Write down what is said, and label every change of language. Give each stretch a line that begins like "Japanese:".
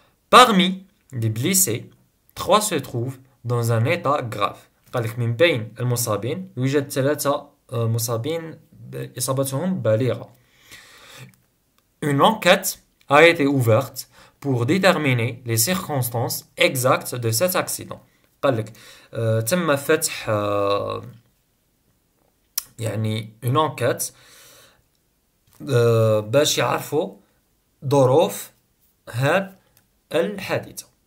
French: Parmi les blessés, 3 se trouvent dans un état grave.
Arabic: قال لك من بين المصابين يوجد 3 مصابين إصابتهم بالغة.
French: Une enquête a été ouverte pour déterminer les circonstances exactes de cet accident.
Arabic: قال لك تم فتح يعني اون انكيت باش يعرفوا ظروف هاد الحادثة.